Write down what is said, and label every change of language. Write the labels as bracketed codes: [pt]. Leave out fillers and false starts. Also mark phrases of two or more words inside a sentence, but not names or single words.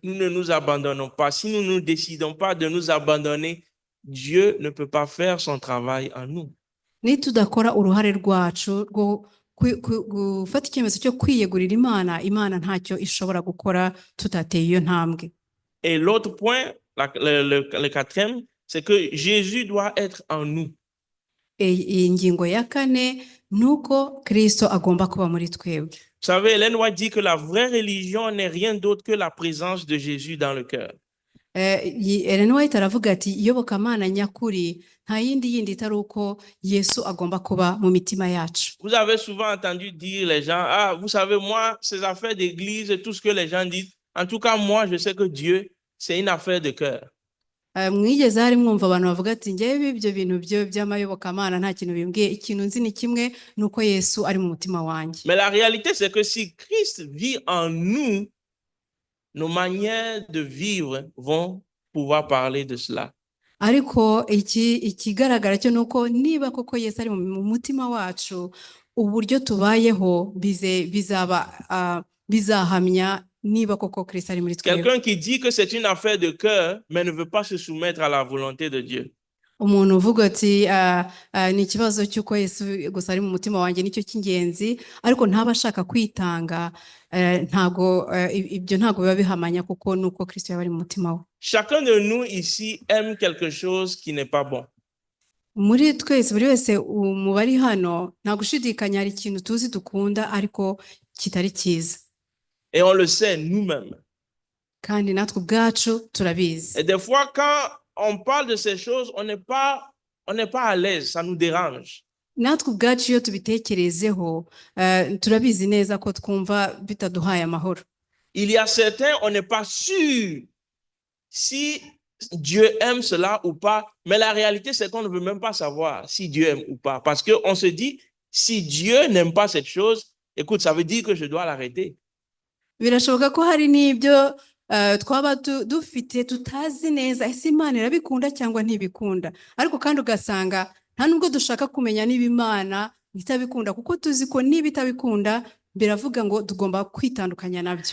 [fr] Nous ne nous abandonnons pas. Si nous ne décidons pas de nous abandonner, Dieu ne peut pas faire son travail en nous. [rw] Nitudakora uruhare rwacu rwo gufata icyemezo cyo kwiyegurira Imana, Imana ntacyo ishobora gukora tutateye iyo ntambwe. [fr] Et l'autre point, le quatrième, c'est que Jésus doit être en nous. [rw] Iyi ngingo ya kane nuko Kristo agomba kuba muri twebwe. [fr] Vous savez, Ellen White dit que la vraie religion n'est rien d'autre que la présence de Jésus dans le cœur. [rw] Ellen White aravuga ati iyobokamana nyakuri nta yindi itari uko Yesu agomba kuba mu mitima yacu. [fr] Vous avez souvent entendu dire les gens, ah, vous savez, moi, ces affaires d'église, tout ce que les gens disent, en tout cas, moi, je sais que Dieu, c'est une affaire de cœur. [rw] Mwigeze hari mwumva abantu bavuga ati ngewe ibyo bintu byo by'amayobokamana nta kintu bimbwiye, ikintu nzi ni kimwe nuko Yesu ari mu mutima wanjye. [fr] Mais la réalité, c'est que si Christ vit en nous, nos manières de vivre vont pouvoir parler de cela. [rw] Ariko ikigaragara cyo nuko niba koko Yesu ari mu mutima wacu, uburyo tubayeho bizahamya niba koko Kristo ari muri twebwe. [fr] Quelqu'un qui dit que c'est une affaire de cœur, mais ne veut pas se soumettre à la volonté de Dieu. [rw] Umuntu uvuga ati ni ikibazo cy'uko Yesu gusa ari mu mutima wanjye nicyo cy'ingenzi, ariko ntaba ashaka kwitanga, ibyo ntago biba bihamanya kuko nuko Kristo yaba ari mu mutima we. [fr] Chacun de nous ici aime quelque chose qui n'est pas bon. [rw] Muri twese buri wese mu bari hano nta gushidikanya hari ikintu tuzi dukunda ariko kitari cyiza. [fr] Et on le sait nous-mêmes. [rw] Kandi natwe ubwacu turabizi. [fr] Et des fois, quand on parle de ces choses, on n'est pas à l'aise, ça nous dérange. [rw] Natwe ubwacu iyo tubitekerezeho turabizi neza ko twumva bitaduhaye amahoro. [fr] Il y a certains, on n'est pas sûr si Dieu aime cela ou pas, mais la réalité, c'est qu'on ne veut même pas savoir si Dieu aime ou pas. Parce qu'on se dit, si Dieu n'aime pas cette chose, écoute, ça veut dire que je dois l'arrêter. [rw] Birashoboka ko hari n'ibyo twaba dufite tutazi neza ese Imana irabikunda cyangwa ntibikunda, ariko kandi ugasanga nta nubwo dushaka kumenya niba Imana itabikunda kuko tuzi ko niba itabikunda biravuga ngo tugomba kwitandukanya nabyo.